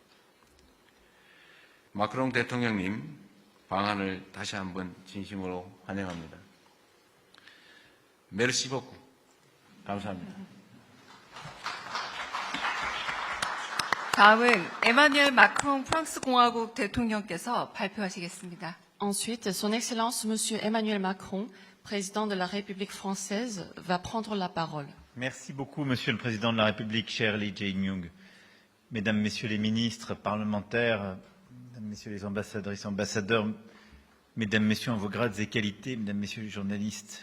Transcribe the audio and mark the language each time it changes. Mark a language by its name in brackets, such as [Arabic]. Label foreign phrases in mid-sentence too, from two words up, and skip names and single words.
[Korean] 마크롱 대통령님 방한을 다시 한번 진심으로 환영합니다. [French] Merci beaucoup. 감사합니다. [Korean] 다음은 에마뉘엘 마크롱 프랑스 공화국 대통령께서 발표하시겠습니다. [French] Ensuite, Son Excellence Monsieur Emmanuel Macron, président de la République française, va prendre la parole. Merci beaucoup, Monsieur le Président de la République, cher Lee Jae-myung. Mesdames, Messieurs les ministres, parlementaires, Mesdames, Messieurs les ambassadrices, ambassadeurs, Mesdames, Messieurs en vos grades et qualités, Mesdames, Messieurs les journalistes.